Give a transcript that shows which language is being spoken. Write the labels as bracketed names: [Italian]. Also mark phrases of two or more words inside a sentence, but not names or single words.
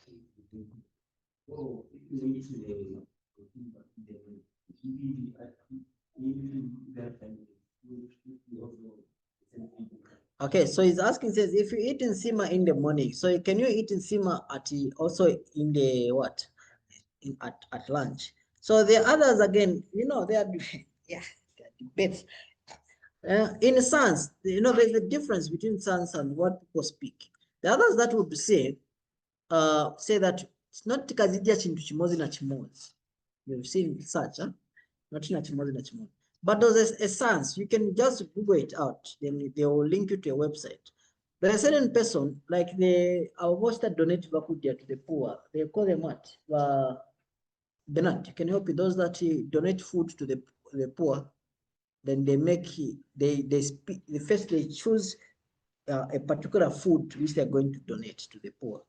[English] Okay, so he's asking, says, if you eat nsima in the morning, so can you eat nsima also in the what? At lunch? So the others, again, they are debates. In science, there's a difference between science and what people speak. The others that would say that It's not [Nyanja] kazidya chintu chimozi na chimozi. [English] You've seen such, huh? [Nyanja] Not na chimozi na chimozi. [English] But there's a sense, you can just Google it out. Then they will link you to a website. There are certain person, like our most that donate vakudia to the poor, they call them what? Bernard, you can help you. Those that donate food to the poor, then they make, first they choose a particular food which they're going to donate to the poor.